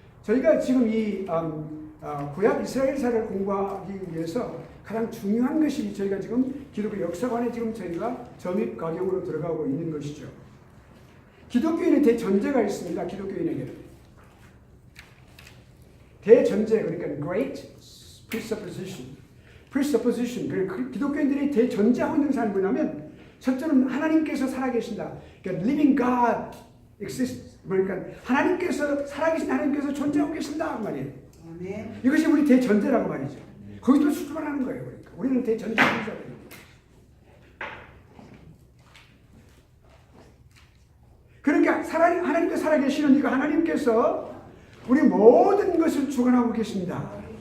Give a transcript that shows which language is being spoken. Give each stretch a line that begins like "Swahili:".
Korean: 저희가 지금 이 구약 이스라엘사를 공부하기 위해서 가장 중요한 것이 저희가 지금 기독교 역사관에 지금 저희가 점입 과정으로 들어가고 있는 것이죠. 기독교인의 대전제가 있습니다. 기독교인에게는 대전제, 그러니까
English: great presupposition.
Korean: 그러니까 기독교인들이 대전제하고 있는 사람이 뭐냐면 첫째는 하나님께서 살아계신다. 그러니까
English: living God exists.
Korean: 그러니까 하나님께서 살아계신 하나님께서 존재하고 계신다 그 말이에요. 아멘. 이것이 우리 대전제라고 말이죠. 거기서 출발하는 거예요. 그러니까 우리는 대전제입니다. 그러니까 하나님께서 살아계시니까 하나님께서 우리 모든 것을 주관하고 계십니다.